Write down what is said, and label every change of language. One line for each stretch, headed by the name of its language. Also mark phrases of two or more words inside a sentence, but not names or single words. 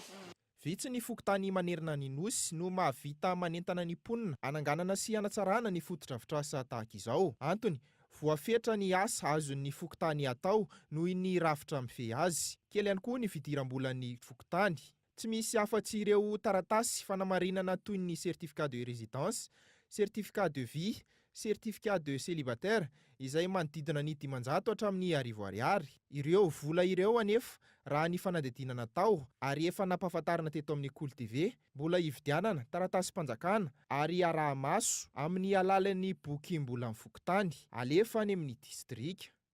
Malagasy: Vitsy ny fokontany manerina ny nosy no mahavita manentana ny mponina ananganana sy anatsarana ny fotodrafitrasa tahaka izao. Antony, voafetra ny asa azon'ny fokontany atao noho ny rafitra mifehy azy. Kely ihany koa ny fidiram-bolan'ny fokontany. Tsy misy afa-tsy ireo taratasy fanamarinana toy ny
French: certificat de résidence, certificat de vie, certificat de célibataire
Malagasy: izay manodidina ny 500 hatramin'ny 1000 ariary. Ireo vola ireo anefa raha ny fanadidina natao ary efa nampahafantarana teto amin'ny COLTV, mbola hividianana taratasy-panjakana ary araha-maso amin'ny alalan'ny bokim-bola fokontany alefa any amin'ny distrika.